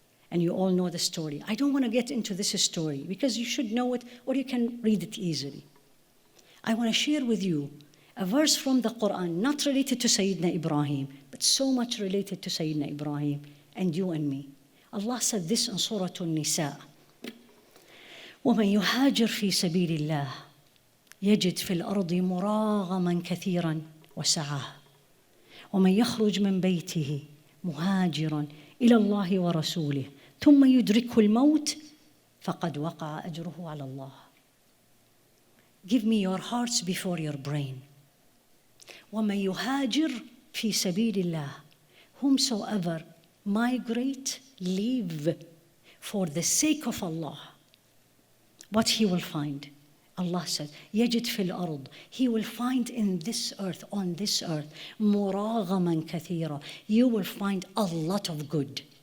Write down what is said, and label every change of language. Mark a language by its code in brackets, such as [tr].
[en] And you all know the story. I don't want to get into this story because you should know it or you can read it easily. I want to share with you a verse from the Quran, not related to Sayyidina Ibrahim, but so much related to Sayyidina Ibrahim and you and me. Allah said this in Surah An-Nisa. [ar] وَمَنْ يُهَاجِرْ فِي سَبِيلِ اللَّهِ يجد في الأرض مراغما كثيرا وسعة ومن يخرج من بيته مهاجرا إلى الله ورسوله ثم يدركه الموت فقد وقع أجره على الله. [en] Give me your hearts before your brain. [ar] ومن يهاجر في سبيل الله, [en] whomsoever migrate, leave for the sake of Allah, what he will find? Allah said, [ar] يجد في الأرض, [en] he will find in this earth, on this earth, [ar] مراغما كثيرا, [en] you will find a lot of good.